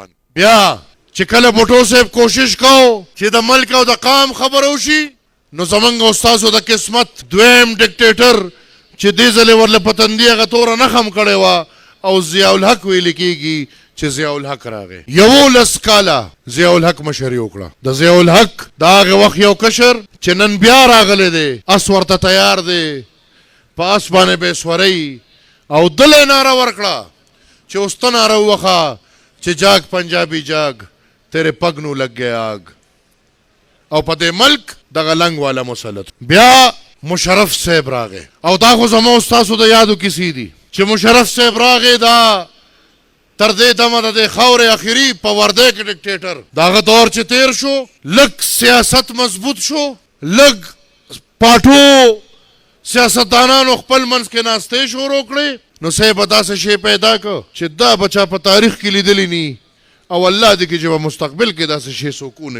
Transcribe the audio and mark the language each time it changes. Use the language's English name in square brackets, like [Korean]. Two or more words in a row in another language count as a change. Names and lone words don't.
[Pashto] بیا چې کله بوټو صاحب کوشش کو چې د ملک او د قام خبره وشي نو زمونږ او ستاسو د قسمت دویم ډیکټیټر چې دې ځلې ورله په تندي هغه توره نښم کړې وه او ضیاء الحق ویل کېږي چې ضیاء الحق راغی. 11 کاله ضیاء الحق مشري وکړه. د ضیاء الحق د هغې وخت یو کشر چې نن بیا راغلی دی، اس ورته تیار دی، په اس باندې به یې سورئ او دله ناره ورکړه چې اوس ته ناره ووخه چې [Punjabi] جاگ پنجابی جاگ تیرے پگ نو لگ گئے آگ. [Pashto] او په دې ملک دغه لنګ والا مسلط. بیا مشرف صاحب راغی او دا خو زما ستاسو د یادو کیسې دي چې مشرف صاحب راغی دا تر دې دمه د دې خاورې اخري په وردی کې ډیکټیټر د هغه دور چې تیر شو، لږ سیاست مضبوط شو، لږ پاټو سیاستدانانو خپل منځ کې ناستې شروع کړې نو صاحب داسې شی پیدا کړ چې دا بچا په تاریخ کې لیدلی نی او الله دې کې چې په مستقبل کې داسې شی څوک ونه وي.